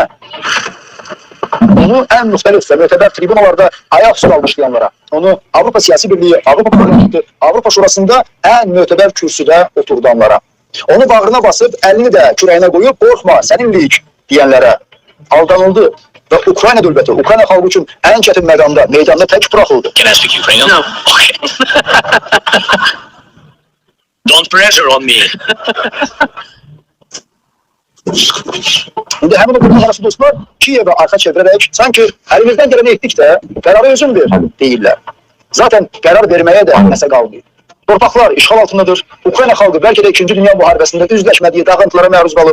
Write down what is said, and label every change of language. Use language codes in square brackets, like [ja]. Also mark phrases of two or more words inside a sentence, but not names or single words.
[az] Onu ən müxtəlif və mötəbər tribunalarda ayaq üstü almışlayanlara, onu Avropa Siyasi Birliği, Avropa Parlamenti, Avropa Şurasında ən mötəbər kürsüdə oturdanlara, onu bağrına basıb, əlini də kürəyinə qoyub, qorxma, səninlik deyənlərə aldanıldı. Və Ukrayna dövləti, Ukrayna xalqı üçün ən çətin meydanda tək buraxıldı. [en] Can I speak Ukrainian? No. Okay. Don't pressure on me. [az] İndi həmin o qurban arası dostlar Kiyevə arxa çevirərək sanki əlimizdən gələni etdik də qərarı özün ver deyirlər. Zaten qərar verməyə də nəsə qalmıyor. Torpaqlar işğal altındadır. Ukrayna xalqı bəlkə də 2-ci Dünya müharibəsində üzləşmədiyi dağıntılara məruz qalıb.